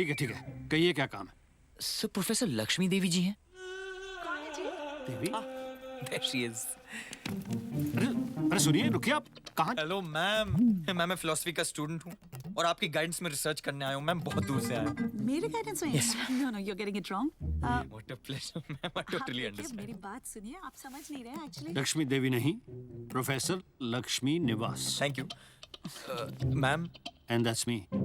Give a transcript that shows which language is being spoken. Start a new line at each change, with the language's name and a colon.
Hindi: ठीक है, कहिए क्या काम है? सर प्रोफेसर लक्ष्मी देवी जी हैं। देवी?
English: There she is.
Hindi: अरे सुनिए, रुकिए आप। कहाँ? हेलो मैम, मैं फिलोसफी का स्टूडेंट हूँ और आपकी गाइडेंस में रिसर्च करने आया हूँ मैम, बहुत दूर से आया हूँ। मेरे गाइडेंस में?
English: No, you're getting it wrong. What a pleasure, ma'am, I totally understand.
Hindi: मेरी बात सुनिए, आप समझ नहीं रहे एक्चुअली. लक्ष्मी देवी नहीं, प्रोफेसर लक्ष्मी निवास।
English: Thank you. Ma'am, And that's me.